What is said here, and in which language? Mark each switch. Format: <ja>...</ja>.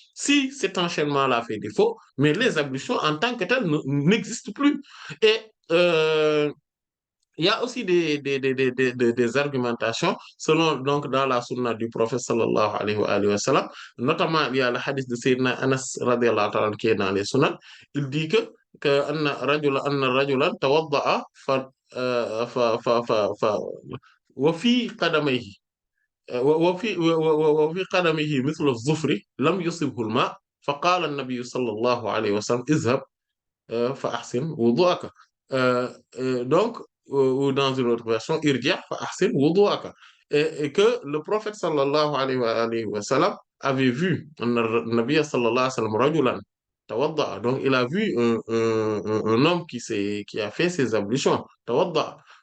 <fr>Si cet enchaînement-là fait défaut, mais les ablutions en tant que telles n'existent plus. Et il y a aussi des argumentations selon donc dans la sunna du prophète sallallahu alayhi wa sallam. Notamment, il y a le hadith de Sayyidina Anas radiallahu ta'ala qui est dans les sunnans. Il dit que</fr> <ar>anna rajulan tawadda'a fa wa fi qadamayhi وفي قدمه مثل الظفر لم يصبه الماء فقال النبي صلى الله عليه وسلم اذهب فأحسن وضوءك.</ar> <fr>Donc, ou dans une autre version,</fr> <ar>irja fa ahsin wudu'aka.</ar> <fr>Et que le prophète sallallahu alayhi wa sallam avait vu Nabi sallallahu alayhi wa sallam</fr> <ar>rajulan tawadda.</ar> <fr>Donc, il a vu un homme qui a fait ses ablutions. Tawadda.</fr>